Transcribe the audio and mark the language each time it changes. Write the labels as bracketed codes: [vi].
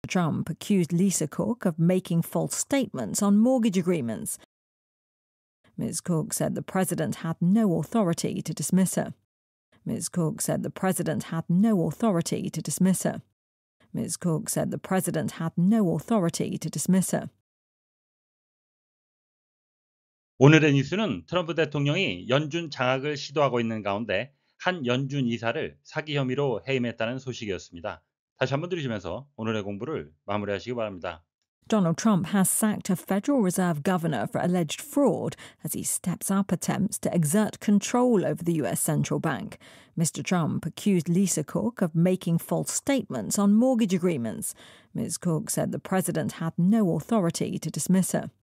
[en] Trump accused Lisa Cook of making false statements on mortgage agreements. Ms. Cook said the president had no authority to dismiss her. Ms. Cook said the president had no authority to dismiss her. Ms. Cook said the president had no authority to dismiss her. [ko] 오늘의 뉴스는 트럼프 대통령이 연준 장악을 시도하고 있는 가운데 한 연준 이사를 사기 혐의로 해임했다는 소식이었습니다. 다시 한번 들으시면서 오늘의 공부를 마무리하시기 바랍니다. [en] Donald Trump has sacked a Federal Reserve governor for alleged fraud as he steps up attempts to exert control over the US central bank. Mr. Trump accused Lisa Cook of making false statements on mortgage agreements. Ms. Cook said the president had no authority to dismiss her.